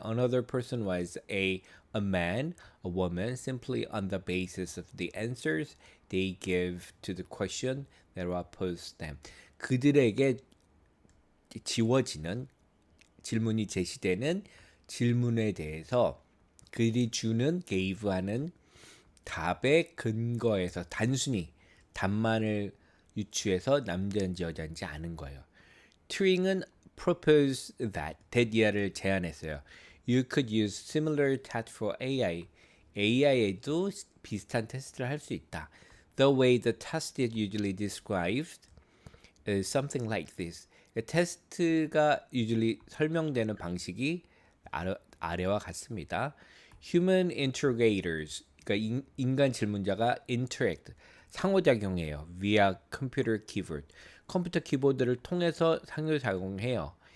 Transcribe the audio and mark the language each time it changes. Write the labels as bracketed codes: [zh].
[en] Another person was a man, a woman, simply on the basis of the answers they give to the question that was posed them. [ko] 그들에게 지워지는 질문이 제시되는 질문에 대해서 그들이 주는 gave하는 답의 근거에서 단순히 답만을 유추해서 남자인지 여자인지 아는 거예요. 튜링은 [en] proposed that [ko] 이하를 제안했어요. [en] You could use similar test for AI. [ko] AI에도 비슷한 테스트를 할 수 있다. [en] The way the test is usually described is something like this. [ko] 테스트가 usually 설명되는 방식이 아래와 같습니다. [en] Human interrogators, [ko] 그러니까 인간 질문자가 interact, 상호작용해요. [en] via computer keyboard. [ko] 컴퓨터 키보드를 통해서 상호작용해요.